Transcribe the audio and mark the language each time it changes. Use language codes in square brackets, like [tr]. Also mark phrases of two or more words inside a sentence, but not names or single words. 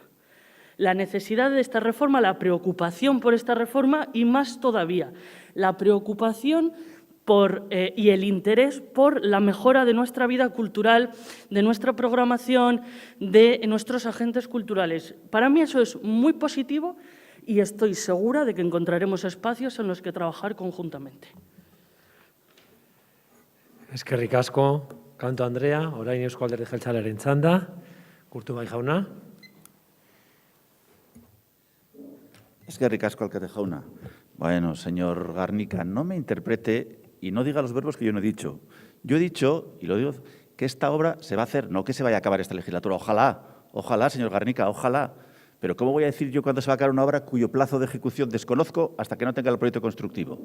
[es] La necesidad de esta reforma, la preocupación por esta reforma y, más todavía, la preocupación y el interés por la mejora de nuestra vida cultural, de nuestra programación, de nuestros agentes culturales. Para mí eso es muy positivo y estoy segura de que encontraremos espacios en los que trabajar conjuntamente. [eu] Eskerrik asko, Kanto Andrea, orain Eusko Alderdi Jeltzalearen txanda, Urtubay jauna. Eskerrik asko, alkate jauna. [es] Bueno, señor Garnica, no me interprete y no diga los verbos que yo no he dicho. Yo he dicho, y lo digo, que esta obra se va a hacer, no que se vaya a acabar esta legislatura. Ojalá, señor Garnica, ojalá. Pero ¿cómo voy a decir yo cuándo se va a acabar una obra cuyo plazo de ejecución desconozco hasta que no tenga el proyecto constructivo?